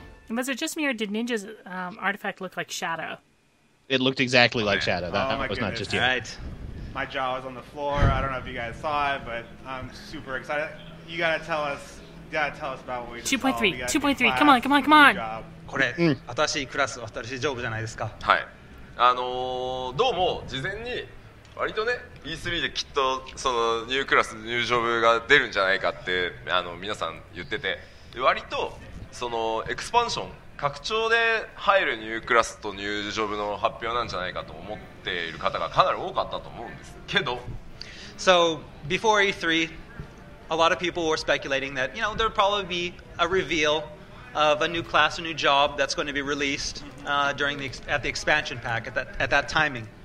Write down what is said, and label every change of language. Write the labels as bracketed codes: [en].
[en] Was it just me, or did Ninja's artifact look like Shadow? It looked exactly like Shadow. That my was not goodness. just you. All right. My jaw was on the floor. I don't know if you guys saw it, but I'm super excited. You gotta tell us about what we just saw. 2.3, 2.3, class, come on, come on, come on. job. [ja] これ、新しいクラス、新しいジョブじゃないですか。はい、どうも事前に割とね E3 できっとそのニュークラスニュージョブが出るんじゃないかって皆さん言ってて、割とそのエクスパンション拡張で入るニュークラスとニュージョブの発表なんじゃないかと思っている方がかなり多かったと思うんですけど、 [en] So before E3, a lot of people were speculating that there would probably be a reveal of a new class, a new job that's going to be released at the expansion pack at that timing.